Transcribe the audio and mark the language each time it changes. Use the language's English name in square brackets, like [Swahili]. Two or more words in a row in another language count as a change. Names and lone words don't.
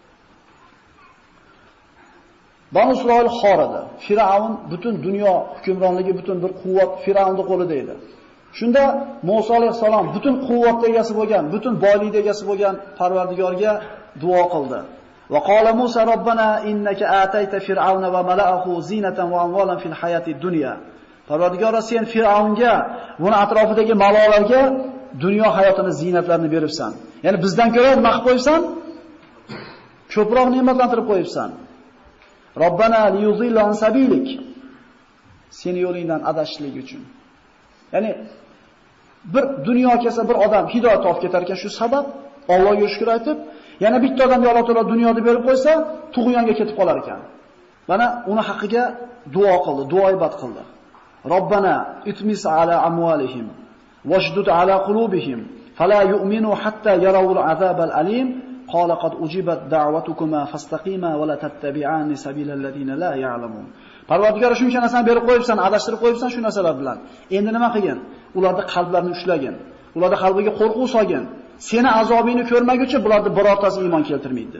[Uzbek] Banu Isroil xor edi. Fir'avn butun dunyo hukmronligi, butun bir quvvat Fir'avnning qo'lida edi. Shunda Musa alayhisalom butun quvvatga egasi bo'lgan, butun boylikka egasi bo'lgan Parvardigorga duo qildi. [Arabic] وقال موسى ربنا إنك آتيت فرعون وملأه زينة وأموالا في الحياة الدنيا. [Uzbek] Parvardigor, sen Fir'avnga, uni atrofidagi malolarga dunyo hayotini zinatlarini beribsan. Ya'ni bizdan ko'ra nima qilib qo'yibsan? Ko'proq ne'matlantirib qo'yibsan. [Arabic] ربنا ليضلوا عن سبيلك. [Uzbek] Seni yo'lingdan adashishlik uchun. Ya'ni bir dunyo kelsa bir odam hidoyat topib ketar ekan, shu sabab Allohga shukr aytib, yana bitta odamga Alloh taolo dunyoni berib qo'ysa, tug'yonga ketib qolar ekan. Mana uni haqqiga duo qildi, duoibat qildi. [Arabic] ربنا اطمس على أموالهم واشدد على قلوبهم فلا يؤمنوا حتى يروا العذاب الأليم. قال قد أجيبت دعوتكما فاستقيما ولا تتبعان سبيل الذين لا يعلمون. [Uzbek] Parvardigor shuncha narsani berib qo'yibsan, adashtirib qo'yibsan shu narsalar bilan. Endi nima qilgin? Ularni qalblarini ushlagin. Ularning qalbiga qo'rquv solgin. Seni azobingni ko'rmaguncha bularni birortasi iymon keltirmaydi dedi.